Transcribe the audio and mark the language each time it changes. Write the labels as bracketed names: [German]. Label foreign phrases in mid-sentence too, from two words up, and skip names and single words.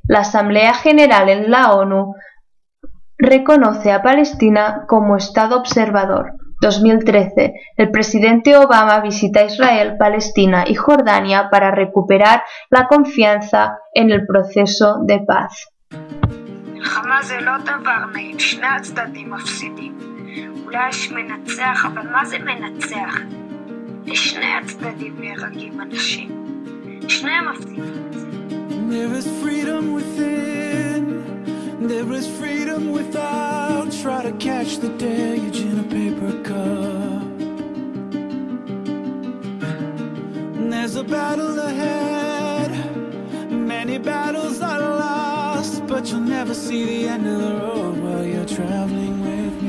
[Spanish] La Asamblea General en la ONU reconoce a Palestina como Estado observador. 2013. El presidente Obama visita Israel, Palestina y Jordania para recuperar la confianza en el proceso de paz. [Hebrew] מלחמה זה לא דבר נעים, שני הצדדים מפסידים. אולי יש מנצח, אבל מה זה מנצח? לשני הצדדים נהרגים אנשים. שניהם מפסידים. [English] There is freedom within, there is freedom without. Try to catch the deluge in a paper cup. There's a battle ahead, many battles are lost, but you'll never see the end of the road while you're traveling with